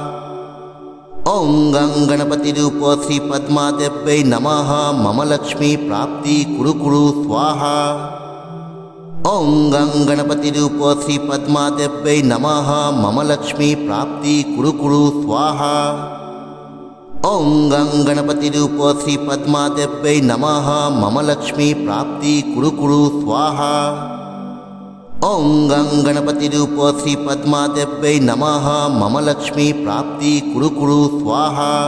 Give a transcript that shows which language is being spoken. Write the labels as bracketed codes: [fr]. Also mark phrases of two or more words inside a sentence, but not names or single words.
[sa] ওং গং গণপতি রূপ শ্রী পদ্মা দেব্যৈ নমঃ, মম লক্ষ্মী প্রাপ্তি কুরু কুরু স্বাহা। ওং গং গণপতি রূপ শ্রী পদ্মা দেব্যৈ নমঃ, মম লক্ষ্মী প্রাপ্তি কুরু কুরু স্বাহা। ॐ गं गणपतिरूपो श्रीपद्मादेव्यै नमः मम लक्ष्मी प्राप्ति कुरु कुरु स्वाहा। ॐ गं गणपतिरूपो श्रीपद्मादेव्यै नमः मम लक्ष्मी प्राप्ति कुरु कुरु स्वाहा।